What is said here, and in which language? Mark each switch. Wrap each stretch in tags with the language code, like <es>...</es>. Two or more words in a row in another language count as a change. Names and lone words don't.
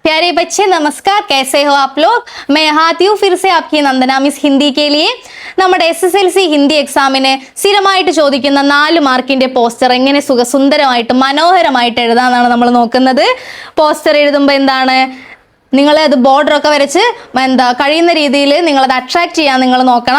<hi>प्यारे बच्चे नमस्कार, कैसे हो आप लोग। मैं यहाँ आती हूँ फिर से आपकी नंदना मिस हिंदी के लिए।</hi> <ml>നമ്മുടെ SSLC ഹിന്ദി എക്സാമിന് സ്ഥിരമായിട്ട് ചോദിക്കുന്ന 4 മാർക്കിന്റെ പോസ്റ്റർ എങ്ങനെ സുന്ദരമായിട്ട് മനോഹരമായിട്ട് എഴുതാനാണ് നമ്മൾ നോക്കുന്നത്. പോസ്റ്റർ എഴുതുമ്പോൾ എന്താണ്, നിങ്ങൾ അത് ബോർഡറൊക്കെ വരച്ച് കഴിയുന്ന രീതിയിൽ നിങ്ങളത് അട്രാക്ട് ചെയ്യാൻ നിങ്ങൾ നോക്കണം.</ml>